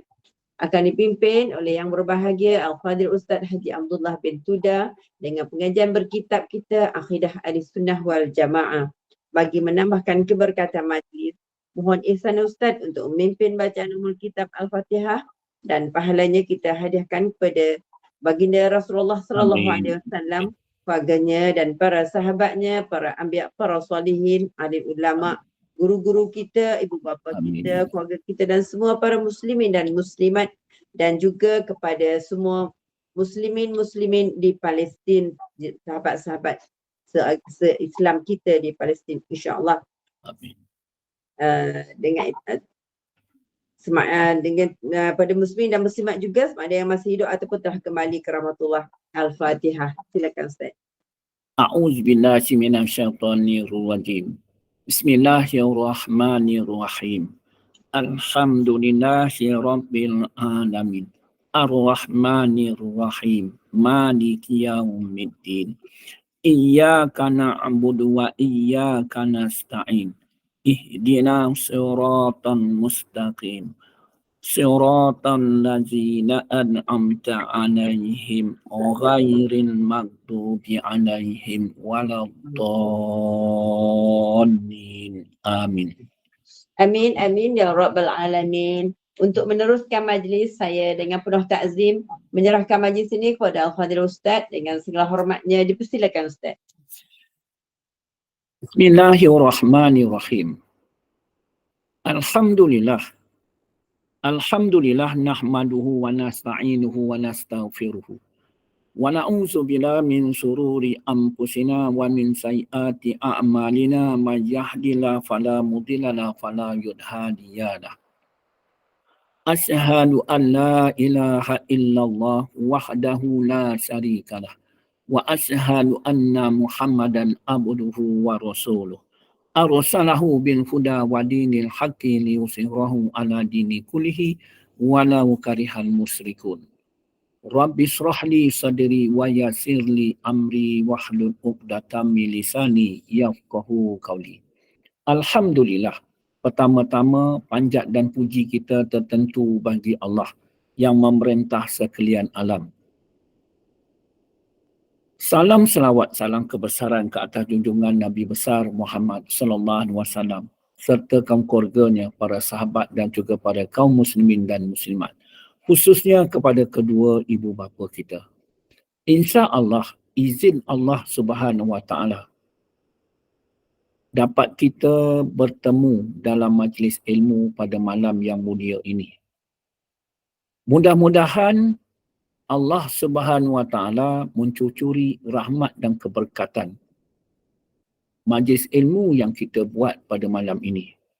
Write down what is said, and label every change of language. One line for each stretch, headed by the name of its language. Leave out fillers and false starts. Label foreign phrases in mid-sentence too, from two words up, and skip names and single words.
Malay: Akan dipimpin oleh yang berbahagia Al-Fadhil Ustaz Haji Abdullah bin Tuda dengan pengajian berkitab kita Akidah
Arabic: أهل السنة والجماعة.
Malay: Bagi menambahkan keberkatan majlis, mohon ihsan Ustaz untuk memimpin bacaan
Arabic: أم الكتاب
Malay: Al-Fatihah dan pahalanya kita hadiahkan kepada baginda Rasulullah
Arabic: صلى الله عليه وسلم,
Malay: keluarganya dan para sahabatnya, para anbiya, para solihin, alim ulama, guru-guru kita, ibu bapa kita, keluarga kita dan semua para muslimin dan muslimat dan juga kepada semua muslimin di Palestin, sahabat-sahabat se-Islam kita di Palestin,
Arabic: إن شاء الله.
Malay: Amin. Dengan pada muslimin dan muslimat juga, sama ada yang masih hidup ataupun telah kembali ke rahmatullah. Al-Fatihah. Silakan Ustaz.
Arabic: أعوذ بالله من الشيطان الرجيم. بسم الله الرحمن الرحيم الحمد لله رب العالمين. الرحمن الرحيم مالك يوم الدين. إياك نعبد وإياك نستعين. اهدنا الصراط المستقيم. صراط الذين أنعمت عليهم غير المغضوب عليهم ولا الضالين. Amin. آمين آمين يا رب العالمين.
Malay: Untuk meneruskan majlis, saya dengan penuh takzim menyerahkan majlis ini kepada Al-Fadhil Ustaz dengan segala hormatnya. Dipersilakan Ustaz.
Arabic: بسم الله الرحمن الرحيم. Alhamdulillah. الحمد لله نحمده ونستعينه ونستغفره. ونعوذ بالله من شرور أنفسنا ومن سيئات أعمالنا من يهده الله فلا مضل له وفلا هادي له. أشهد أن لا إله إلا الله وحده لا شريك له. وأشهد أن محمدا عبده ورسوله. أرسله بالهدى ودين الحق ليظهره على الدين كله ولو كره المشركون. رب اشرح لي صدري ويسر لي أمري واحلل عقدة من لساني يفقهوا قولي. Alhamdulillah.
Malay: Pertama-tama panjat dan puji kita tertentu bagi Allah yang memerintah sekalian alam. Salam selawat, salam kebesaran ke atas junjungan Nabi besar Muhammad
Arabic: صلى الله عليه وسلم
Malay: serta kaum keluarganya, para sahabat dan juga para kaum muslimin dan muslimat, khususnya kepada kedua ibu bapa kita.
Arabic: إن شاء الله,
Malay: izin Allah
Arabic: سبحانه وتعالى
Malay: dapat kita bertemu dalam majlis ilmu pada malam yang mulia ini. Mudah-mudahan Allah
Arabic: سبحانه وتعالى
Malay: mencucuri rahmat dan keberkatan majlis ilmu yang kita buat pada malam ini.